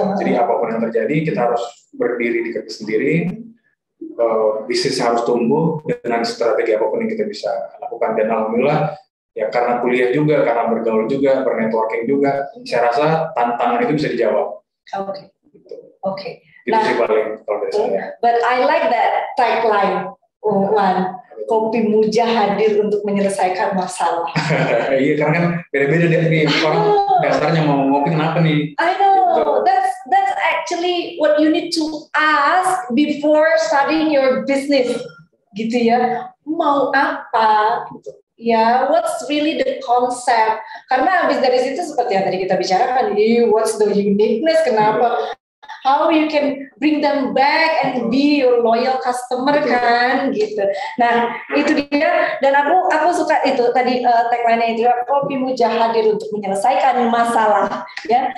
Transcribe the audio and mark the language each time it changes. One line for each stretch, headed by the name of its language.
Indonesian: Jadi apapun yang terjadi kita harus berdiri di kaki sendiri. Bisnis harus tumbuh dengan strategi apapun yang kita bisa lakukan. Dan alhamdulillah ya karena kuliah juga, karena bergaul juga, bernetworking juga, saya rasa tantangan itu bisa dijawab. Oke. Gitu. Oke. Itu sih paling kalau dari saya.
English: But I like that tagline, Wan.
Indonesian: Kopi Muja hadir untuk menyelesaikan masalah. Iya, karena kan beda-beda deh nih orang dasarnya mau ngopi kenapa nih?
English: I know. That's actually what you need to ask before starting your business.
Indonesian: Gitu ya. Mau apa? Ya,
English: what's really the concept?
Indonesian: Karena habis dari situ seperti yang tadi kita bicarakan,
English: what's the uniqueness?
Indonesian: Kenapa?
English: How you can bring them back and be your loyal customer
Indonesian: kan gitu. Nah itu dia, dan aku suka itu tadi tagline-nya itu, Kopi Muja hadir untuk menyelesaikan masalah ya.